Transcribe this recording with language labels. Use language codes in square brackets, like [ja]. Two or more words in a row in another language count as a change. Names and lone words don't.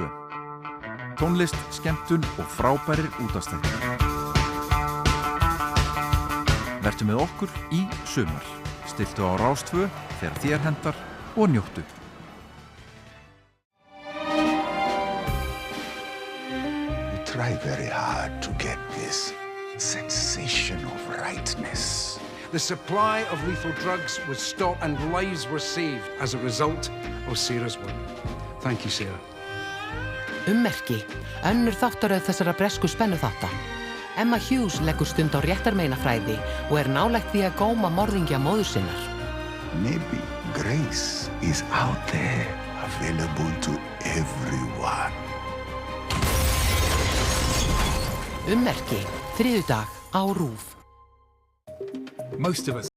[is] Tónlist, skemmtun og frábærir útvarpsþættir. Vertu með okkur í sumar. Stilltu á Rás 2 þegar þér hentar og njóttu. [en] You try very hard to get this sensation of rightness. The supply of lethal drugs was stopped and lives were saved as a result of Sarah's work. Thank you, Sarah. [is] Ummerki, önnur þáttaröð þessara bresku spennuþátta. Emma Hughes leggur stund á réttarmeinafræði og nálægt því að góma morðingja móður sinnar. [en] Maybe grace is out there, available to everyone. [is] Ummerki, þriðjudag á RÚV. [en] Most of us